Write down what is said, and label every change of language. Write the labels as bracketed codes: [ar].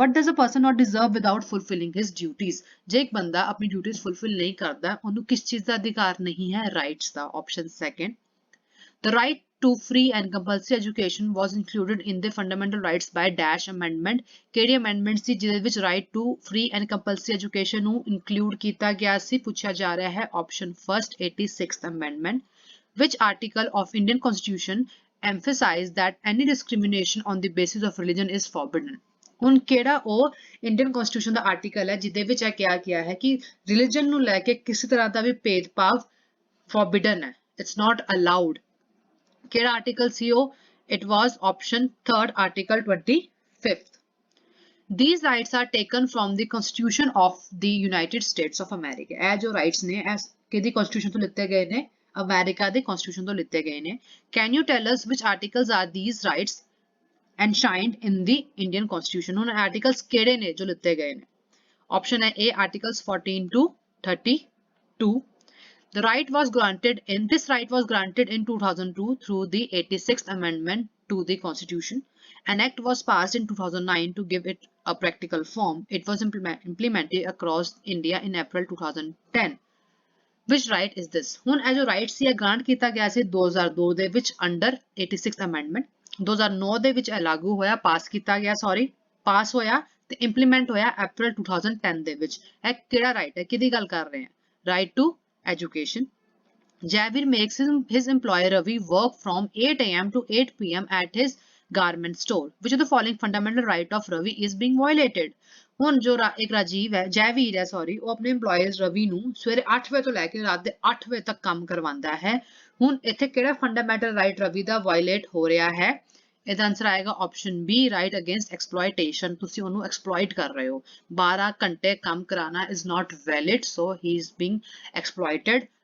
[en] a person not deserve without fulfilling his duties [pa] ਜੇ ਇੱਕ ਬੰਦਾ ਆਪਣੀ ਡਿਊਟੀਜ਼ ਫੁੱਲਫਿਲ ਨਹੀਂ ਕਰਦਾ ਉਹਨੂੰ ਕਿਸ ਚੀਜ਼ ਦਾ ਅਧਿਕਾਰ ਨਹੀਂ ਹੈ rights ਦਾ option second [en] the right to free and compulsory education was included in the fundamental rights by dash amendment [pa] ਕਿਹੜੀ amendment ਸੀ ਜਿਹਦੇ ਵਿੱਚ [en] right to free and compulsory education [pa] ਨੂੰ include ਕੀਤਾ ਗਿਆ ਸੀ ਪੁੱਛਿਆ ਜਾ ਰਿਹਾ ਹੈ [en] option first 86th amendment which article of Indian Constitution emphasize that any discrimination on the basis of religion is forbidden? [pa] ਹੁਣ ਕਿਹੜਾ ਉਹ ਇੰਡੀਅਨ ਕਨਸਟੀਟਿਊਸ਼ਨ ਦਾ ਆਰਟੀਕਲ ਹੈ ਜਿਹਦੇ ਵਿੱਚ ਇਹ ਕਿਹਾ ਗਿਆ ਹੈ ਕਿ ਰਿਲੀਜਨ ਨੂੰ ਲੈ ਕੇ ਕਿਸੇ ਤਰ੍ਹਾਂ ਦਾ ਵੀ ਭੇਦਭਾਵ forbidden ਹੈ, [en] it's not allowed? [pa] ਕਿਹੜਾ ਆਰਟੀਕਲ ਸੀ ਉਹ? [en] It was option 3rd, article 25th. These rights are taken from the Constitution of the United States of America. [pa] ਇਹ ਜੋ rights ਨੇ ਇਹ ਕਿਹਦੀ constitution ਤੋਂ ਲਿੱਤੇ ਗਏ ਨੇ? ਅਮਰੀਕਾ ਦੇ constitution ਤੋਂ ਲਿੱਤੇ ਗਏ ਨੇ. [en] Can you tell us which articles are these rights enshrined in the Indian Constitution? [pa] ਹੁਣ articles ਕਿਹੜੇ ਨੇ ਜੋ ਲਿੱਤੇ ਗਏ ਨੇ? [en] Option ਹੈ A, articles 14 to 32. This right was granted in 2002 through the 86th Amendment to the Constitution. An act was passed in 2009 to give it a practical form. It was implemented across India in April 2010. Which right is this? [pa] ਹੁਣ ਇਹ ਜੋ right ਸੀ ਇਹ grant ਕੀਤਾ ਗਿਆ ਸੀ 2002 ਦੇ ਵਿੱਚ [en] under 86th Amendment. [pa] 2009 ਦੇ ਵਿੱਚ ਇਹ ਲਾਗੂ ਹੋਇਆ, ਪਾਸ ਹੋਇਆ ਤੇ implement ਹੋਇਆ April 2010 ਦੇ ਵਿੱਚ. ਇਹ ਕਿਹੜਾ right ਹੈ? ਕਿਹਦੀ ਗੱਲ ਕਰ ਰਹੇ ਹਾਂ? [en] Right to education. Javir makes his employer Ravi work from 8 a.m. to 8 p.m. at his garment store. Which of the following fundamental right of Ravi is being violated? [pa] ਹੁਣ ਜੋ ਇੱਕ ਜੈਵੀਰ ਹੈ ਉਹ ਆਪਣੇ EMPLOYERS ਰਵੀ ਨੂੰ ਸਵੇਰੇ 8 ਵਜੇ ਤੋਂ ਲੈ ਕੇ ਰਾਤ ਦੇ 8 ਵਜੇ ਤੱਕ ਕੰਮ ਕਰਵਾਉਂਦਾ ਹੈ. ਹੁਣ ਇੱਥੇ ਕਿਹੜਾ ਫੰਡਾਮੈਂਟਲ ਰਾਈਟ ਰਵੀ ਦਾ ਵਾਇਲੇਟ ਹੋ ਰਿਹਾ ਹੈ? ਇਹਦਾ ਆਨਸਰ ਆਏਗਾ option B, right against exploitation. ਤੁਸੀਂ ਉਹਨੂੰ ਐਕਸਪਲੋਇਟ ਕਰ ਰਹੇ ਹੋ. 12 ਘੰਟੇ ਕੰਮ ਕਰਾਣਾ [en] is not valid, so he is being exploited.